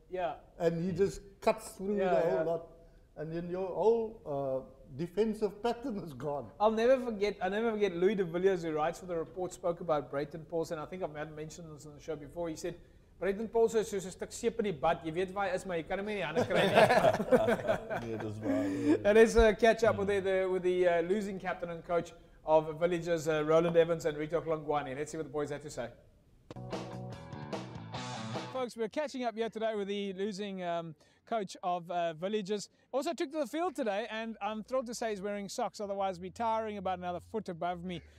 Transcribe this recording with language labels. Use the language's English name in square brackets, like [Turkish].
[English] Yeah. And he just cuts through the whole lot, and then your whole defensive pattern is gone. I'll never forget Louis de Villiers, who writes for the Report, spoke about Brayton Paulson. I think I've mentioned this on the show before. He said, Brayton Paulson is [Afrikaans] soos 'n stuk seep in die bad. Jy weet waar hy is, maar jy kan hom nie in die hande kry nie. Nee, dis waar. [English] And let's catch up with the losing captain and coach of Villagers, Roland Evans and Rito Klongwane. Let's see what the boys had to say. Folks, we're catching up here today with the losing coach of Villagers. Also took to the field today, and I'm thrilled to say he's wearing socks, otherwise he'd be towering about another foot above me.